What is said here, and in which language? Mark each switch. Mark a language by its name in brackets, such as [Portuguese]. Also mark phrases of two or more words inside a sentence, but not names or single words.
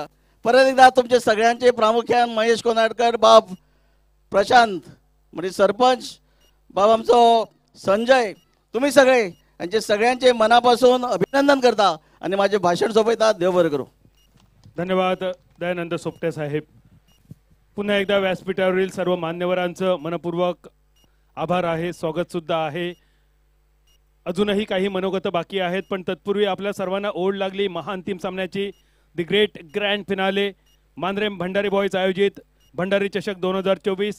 [Konkani] परत एकदा तुमचे सगळ्यांचे प्रामुख्यान महेश कोनाडकर बाब, प्रशांत म्हणजे सरपंच बाब, आमचो संजय, तुम्ही सगळे यांचे सगळ्यांचे मनापासून अभिनंदन करता आणि माझे भाषण सोपयता. देव बरें करूं. [Marathi] धन्यवाद दयानंद सोपटे साहेब. पुन्हा एकदा व्यासपीठावरील सर्व मान्यवरांचं मनपूर्वक आभार आहे, स्वागत सुद्धा आहे. अजूनही काही मनोगत बाकी आहेत, पण तत्पूर्वी आपल्या सर्वांना ओढ लागली महाअंतिम सामन्याची. [English] the great grand finale [Marathi] मांद्रेम भंडारी बॉयज आयोजित भंडारी चषक 2024.